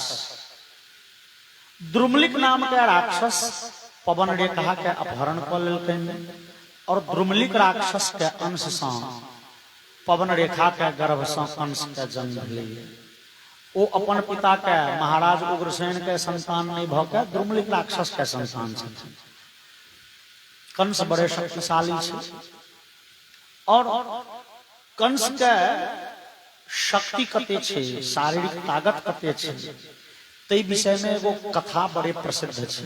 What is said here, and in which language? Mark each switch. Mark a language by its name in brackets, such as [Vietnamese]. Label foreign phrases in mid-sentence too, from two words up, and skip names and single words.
[Maithili] द्रुमलिक नाम के राक्षस पवन रेखा के अपहरण क लेलकै और द्रुमलिक राक्षस के अंश से पवन रेखा के गर्भ से कंस के जन्म भेलै। वो अपन पिता के महाराज उग्रसेन के संतान नहीं भ के द्रुमलिक राक्षस के संतान छथिन। कंस बड़े शक्तिशाली छे और कंस के शक्ति कते छे, शारीरिक ताकत कते छे, तै विषय में एगो कथा बड़े प्रसिद्ध छे।